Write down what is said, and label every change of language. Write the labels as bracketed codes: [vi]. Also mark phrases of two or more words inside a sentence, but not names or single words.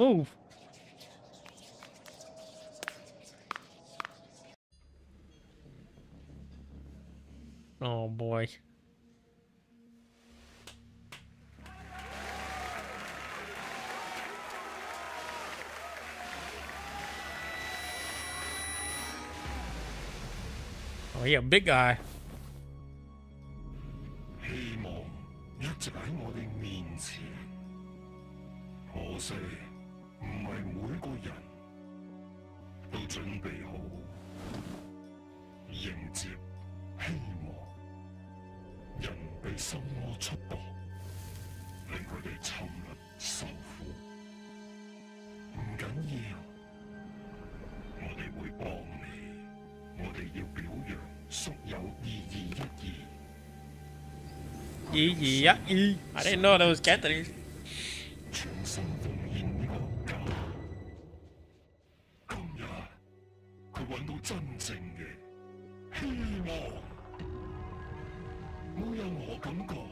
[en] Move. Oh boy. Oh, yeah, big guy. [yue] 希望一直喺我哋面前，可惜唔係每個人都準備好迎接希望。人被心魔束縛，令佢哋沉淪受苦。唔緊要，我哋會幫你。我哋要表揚宿有2212。 [en] I didn't know that was Cantonese. [yue] 全心奉獻呢個家。今日佢揾到真正嘅希望，冇任何感